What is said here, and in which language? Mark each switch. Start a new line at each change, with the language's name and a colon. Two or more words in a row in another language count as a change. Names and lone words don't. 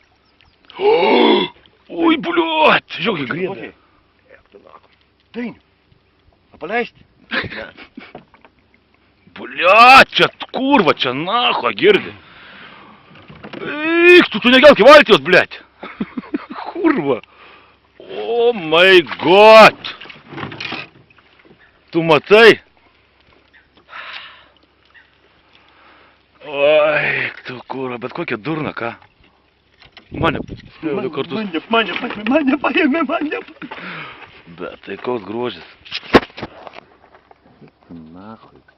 Lithuanian: Oi, bliuot, žiūrėk, griebė. Dainiu. Paleisti. Bliuot, čia kurva, čia nacho, girdi. Eik, tu negelki valtijos, bliuot. Kurva.
English: Oh my god.
Lithuanian: Tu matai? Oi, tu kurva, bet kokia durna, ką? Mane du kartus. Mane paėmė. Bet tai koks grožis. Nachui.